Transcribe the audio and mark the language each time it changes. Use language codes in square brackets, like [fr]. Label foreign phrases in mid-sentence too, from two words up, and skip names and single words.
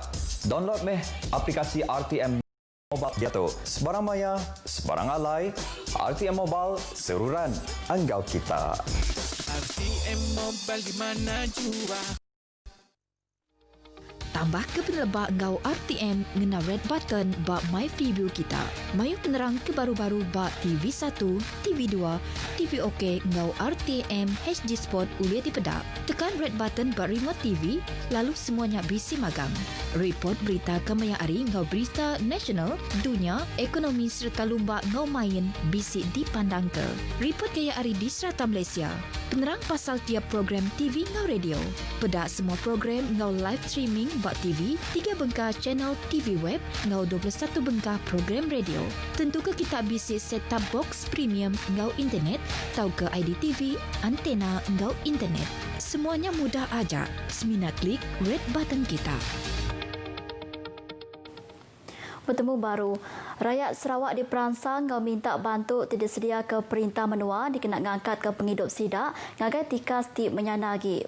[iba] Download meh aplikasi RTM Mobile dia tu. Sebarang maya, sebarang alai. RTM Mobile, seruran anggau kita. RTM Mobile di mana jua. Tambah ke penelebak ngau RTM ngena [en] red button [iba] bak My Preview kita. Mayu penerang kebaru-baru bak TV1, TV2, TV OK ngau RTM HD Sport ulia dipedak. Tekan [en] red button [iba] bak remote TV, lalu semuanya bisi magang. Report berita kemaya ari ngau berita nasional, dunia, ekonomi serta lumba ngau main bisi dipandang ke. Report gaya ari di serata Malaysia. Penerang pasal tiap program TV ngau radio. Pedak semua program ngau [en] live streaming [iba] bak TV, 3 bengkah channel TV web, ngau 21 bengkah program radio. Tentu ke kita bisi [en] set-top box [iba] premium ngau internet, tau ke IDTV, antena ngau internet. Semuanya mudah aja. Semina klik [en] red button [iba] kita. Bertemu baru, rakyat Sarawak diperansang ngau minta bantu tidak sedia ke perintah menua dikenak ngangkat ke penghidup sidak ngagai tikas ti menyanagi.